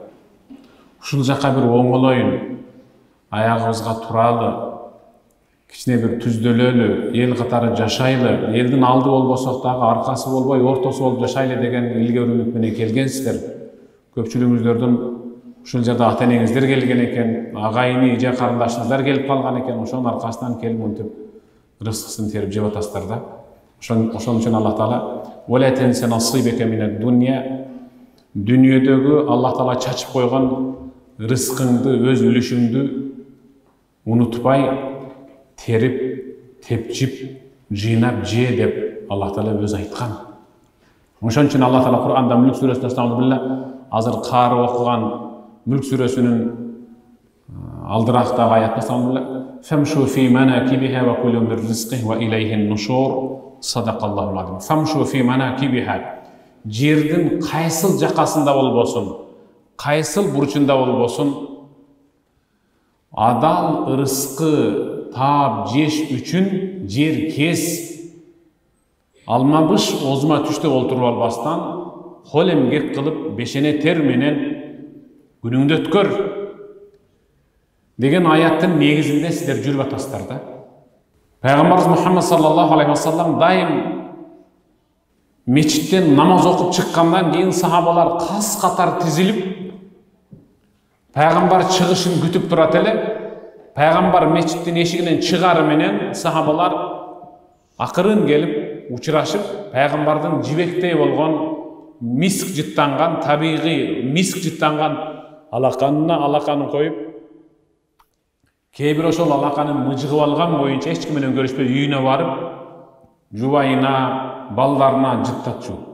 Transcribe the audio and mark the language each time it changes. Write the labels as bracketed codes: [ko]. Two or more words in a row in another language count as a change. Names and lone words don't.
[ky] Ушул жака бир оңолоюн, аягыбызга туралы, кичине бир түздөлөлү, эл катары жашайлы, элдин алды болбосок дагы аркасы болбой, ортосу болуп жашайлы деген илге үмүт менен келгенсиздер. Көпчүлүгүңүздөрдүн ушул жерде ата-энеңиздер келген экен, агайыны, эже карындашыңыздар келип калган экен, ошонун аркасынан келип мынтип рызкысын терип жеп атасыздар да. Ошон үчүн Аллах Таала [ar] "ولا تنس نصيبك من الدنيا", [ky] дүниедегі Аллах Таала чачып койгон рызкыңды, өз үлүшүңдү унутпай, терип, тепчип, жыйнап же деп Аллах Таала өзү айткан. Ошон үчүн Аллах Таала Кур'анда Мүлк сүрөсүндө азыр кары окуган Мүлк сүрөсүнүн алдырактагы аятта [ar] "فامشوا في مناكبها وكلوا من رزقه وإليه النشور", صدق الله العظيم. فامشوا في مناكبها, [ky] жердин кайсыл жакасында болбосун, кайсыл бурчунда болбосун, адал ырыскы таап жеш үчүн жер кес, алмабыш озума түштө олтуруп албастан, кол эмгек кылып бешене тер менен күнүңдү өткөр деген аяттын негизинде сиздер жүрүп атасыздар да. Пайгамбарыбыз Мухаммед [ar] صلى الله عليه وسلم [ky] дайым мечиттен намаз окуп чыккандан кийин сахабалар кас катар тизилип, пайгамбар чыгышын күтүп турат эле. Пайгамбар мечиттин эшигинен чыгары менен сахабалар акырын келип учурашып, пайгамбардын жибектей болгон миск жыттанган, табигый миск жыттанган алаканына алаканын коюп, кээ бир ошол алаканын мыжыгып алган боюнча эч ким менен көрүшпөй үйүнө барып, жубайына, балдарына жыттатчу.